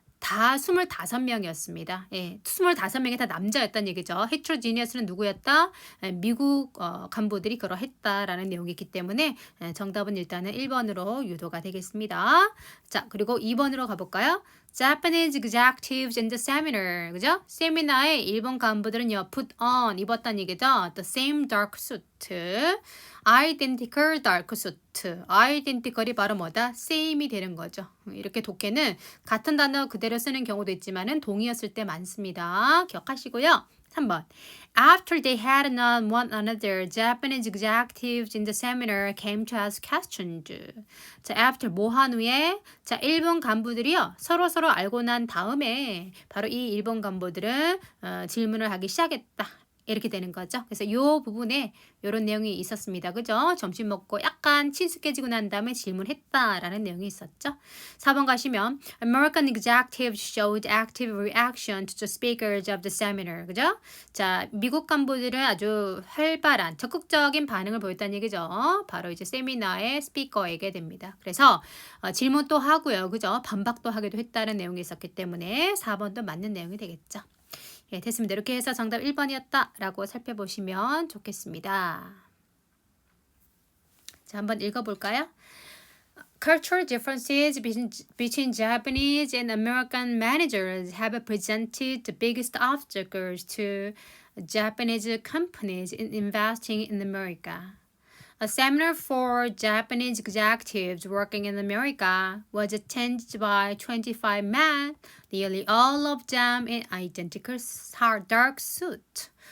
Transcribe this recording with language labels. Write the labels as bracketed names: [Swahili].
[Korean] 다 25명이었습니다. 예, 25명이 다 남자였다는 얘기죠. heterogeneous는 누구였다? 예, 미국 간부들이 그러했다라는 내용이 있기 때문에 정답은 일단은 1번으로 유도가 되겠습니다. 자, 그리고 2번으로 가볼까요? [English] Japanese executives in the seminar. [Korean] 그죠? 세미나에 일본 간부들은요, put on, 입었다는 얘기죠. [English] The same dark suit. identical dark suit. [Korean] identical이 바로 뭐다? same이 되는 거죠. 이렇게 독해는 같은 단어 그대로 쓰는 경우도 있지만은 동의었을 때 많습니다. 기억하시고요. 3번. [English] After they had known one another, Japanese executives in the seminar came to ask questions. [Korean] 자, after 뭐한 후에 자, 일본 간부들이요. 서로 알고 난 다음에 바로 이 일본 간부들은 질문을 하기 시작했다. 이렇게 되는 거죠. 그래서 이 부분에 이런 내용이 있었습니다. 그죠? 점심 먹고 약간 친숙해지고 난 다음에 질문했다라는 내용이 있었죠. 4번 가시면 [English] American executives showed active reaction to the speakers of the seminar. [Korean] 그죠? 자, 미국 간부들은 아주 활발한 적극적인 반응을 보였다는 얘기죠. 바로 이제 세미나의 스피커에게 됩니다. 그래서 질문도 하고요. 그죠? 반박도 하기도 했다는 내용이 있었기 때문에 4번도 맞는 내용이 되겠죠. 예, 됐습니다. 이렇게 해서 정답 1번이었다라고 살펴보시면 좋겠습니다. 자, 한번 읽어볼까요? [English] Cultural differences between Japanese and American managers have presented the biggest obstacles to Japanese companies in investing in America. A seminar for Japanese executives working in America was attended by 25 men, nearly all of them in identical dark suits.